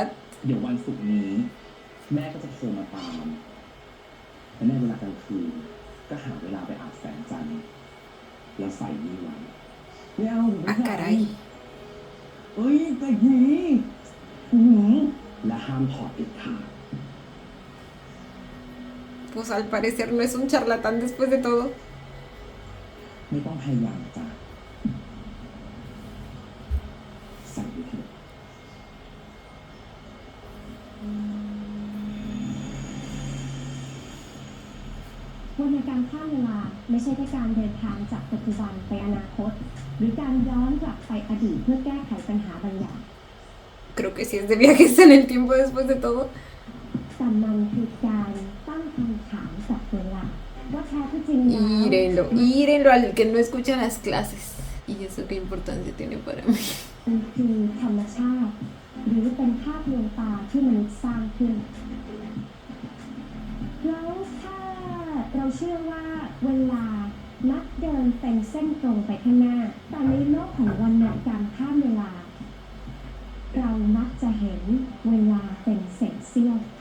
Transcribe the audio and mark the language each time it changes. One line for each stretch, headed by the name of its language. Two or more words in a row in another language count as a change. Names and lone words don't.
Thai: เดี๋ยววันศุกร์นี้ แม่ก็จะโทรมาตาม และในเวลากลางคืน ก็หาเวลาไปอาบแสงจันทร์แล้วใส่นี่ไว้ ไม่เอาผมไม่
Spanish: Ah,
Thai: ใส่
Spanish: caray.
Thai: เอ้ยแต่หนี และห้ามถอดเด็ดขาด
Spanish: Pues al parecer no es un charlatán después de todo.
Thai: ไม่ต้องพยายามจ้ะใส่ไปเถอะ วรรณกรรมข้ามเวลาไม่ใช่แค่การเดินทางจากปัจจุบันไปอนาคต หรือการย้อนกลับไปอดีตเพื่อแก้ไขปัญหาบางอย่าง
Spanish: Creo que sí es de viajes en el tiempo después de todo.
Thai: แต่มันคือการตั้งคำถามกับเวลาว่าแท้ที่จริงแล้ว
Spanish: Írenlo al que no escucha las clases. Y eso qué importancia tiene para mí.
Thai: มันคือธรรมชาติ หรือเป็นภาพลวงตาที่มนุษย์สร้างขึ้น แล้วถ้าเราเชื่อว่าเวลานักเดินเป็นเส้นตรงไปข้างหน้า แต่ในโลกของวรรณกรรมข้ามเวลา เรามักจะเห็นเวลาเป็นเศษเสี้ยว